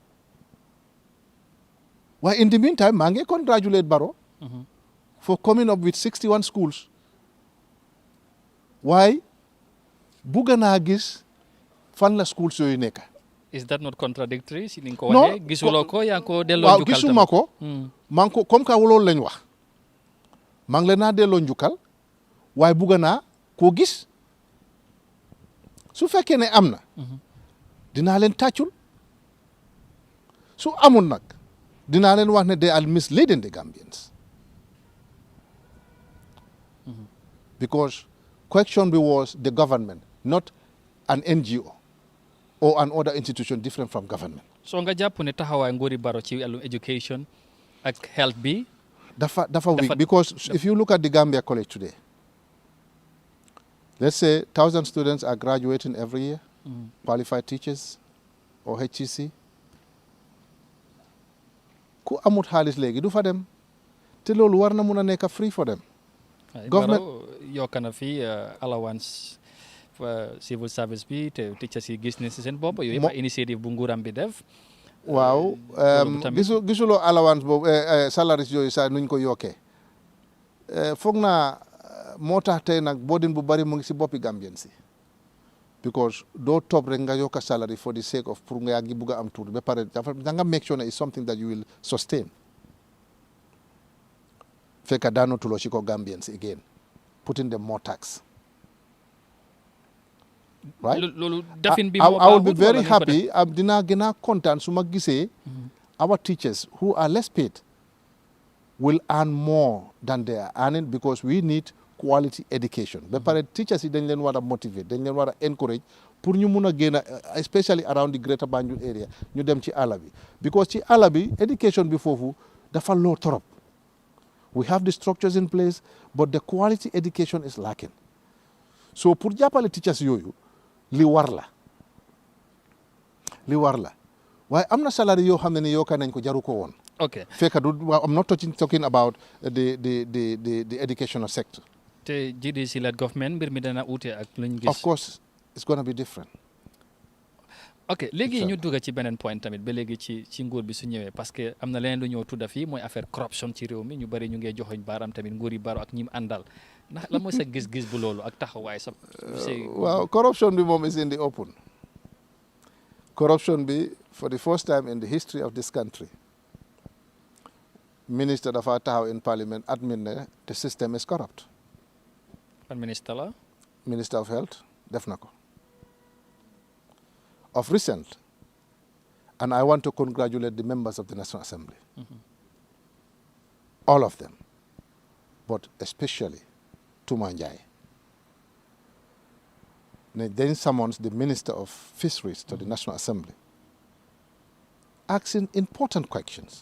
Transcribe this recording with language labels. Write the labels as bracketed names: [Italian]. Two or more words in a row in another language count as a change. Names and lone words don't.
[English] Well, in the meantime, [Wolof] maa ngi [English] congratulate Barrow for coming up with 61 schools. Why? [Wolof] Bugga naa gis fan la schools yooyu nekk. [English] Is that not contradictory [Wolof] si ni nga ko [English] No, [Wolof] waxee gisuloo ko yaa ngi ko delloo waaw njukkal gisuma ko. tamit. maa ngi ko [French] comme que [Wolof] loolu lañ wax. maa ngi leen naa delloo njukkal waaye bugga naa koo gis. su fekkee ne am na. dinaa leen tàccul. su amul nag dinaa leen wax ne [English] they are misleading the Gambians. because question bi was the government, not an NGO or an other institution different from government. [Wolof] so nga jàpp ne taxawaay nguuri Barrow ci wàllum education ak health bi. [English] dafa weak because if you look at the Gambia College today, let's say 1,000 students are graduating every year, qualified teachers or HCC. [Wolof] ku amut xaalis léegi du fa dem te loolu war na mun a nekk [English] free for them. government [Wolof] yokk na fi allowance civil service bi te teachers yi gis ne si seen bopp yooyu yëpp initiative bu nguuram bi def. waaw gisuloo allowance boobu salaries yooyu sax nuñ ko yokkee foog naa moo tax tey nag boodin bu bari mu ngi si boppi Gambien si because doo topp rek nga yokka salary [English] for the sake of [Wolof] pour nga yaa ngi bugg a am tuuti ba pare dafa da nga [English] make sure [Wolof] ne [English] is something that you will sustain [Wolof] fekk daanotuloo si ko [English] Gambians again putting them more tax. Right? I will be very happy. [Wolof] Dinaa gën a kontaan su ma gisee [English] our teachers who are less paid will earn more than they are earning because we need quality education. [Wolof] Ba pare teachers yi dañ leen war a motivate dañ leen war a encourage pour ñu mun a génn [English] especially around the greater Banjul area [Wolof] ñu dem ci àll bi because ci àll bi education bi foofu dafa loo trop. [English] We have the structures in place but the quality education is lacking. [Wolof] So pour jàppale teachers yooyu li war la waaye am na salary yoo xam ne ni yokka nañ ko jaru ko woon. [English] ok [Wolof] fekk du [English] I'm not talking about the educational sector. [Wolof] te GDC led government mbir mi dana uute ak luñ gis. [English] of course it's going to be different. [Wolof] ok léegi ñu dugg ci beneen point tamit ba léegi ci nguur bi su ñëwee parce que am na leneen lu ñëw tudda fii mooy affaire corruption ci réew mi ñu bari ñu ngee joxoñ baaram tamit nguur yi Barrow ak ñi mu àndal ndax la mooy sa gis-gis bu loolu ak taxawaay sa. waaw corruption bi moom [English] is in the open. corruption bi for the first time in the history of this country minister [Wolof] dafa taxaw [English] in parliament admit ne the system is corrupt. [Wolof] ban minister la. minister of health def na ko. [English] of recent, and I want to congratulate the members of the National Assembly. All of them, but especially Tumanjai. Then summons the Minister of Fisheries to the National Assembly, asking important questions.